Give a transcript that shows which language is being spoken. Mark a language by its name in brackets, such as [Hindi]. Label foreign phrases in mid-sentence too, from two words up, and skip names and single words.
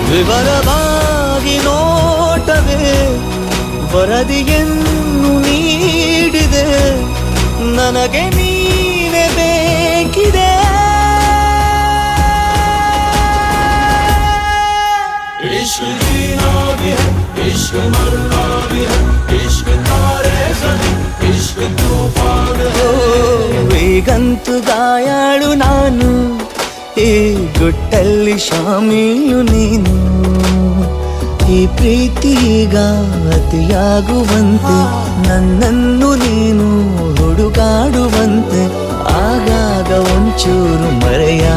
[Kannada] ಬಲವಾಗಿ ನೋಟವೇ ವರದಿಯನ್ನು ನೀಡಿದೆ, ನನಗೆ ನೀನೇ ಬೇಕಿದೆ. [Hindi] इश्क जीना भी है, इश्क मरना भी है, इश्क तारे ज़मीं, इश्क तूफान है. [Kannada] ಈಗಂತೂ ಗಾಯಾಳು ನಾನು, ಈ ಗುಟ್ಟಲ್ಲಿ ಶಾಮೀಲು ನೀನು. ಈ ಪ್ರೀತಿಗ ಅತಿಯಾಗುವಂತೆ ನನ್ನನ್ನು ನೀನು ಹುಡುಗಾಡುವಂತೆ ಆಗಾಗ ಒಂಚೂರು ಮರೆಯ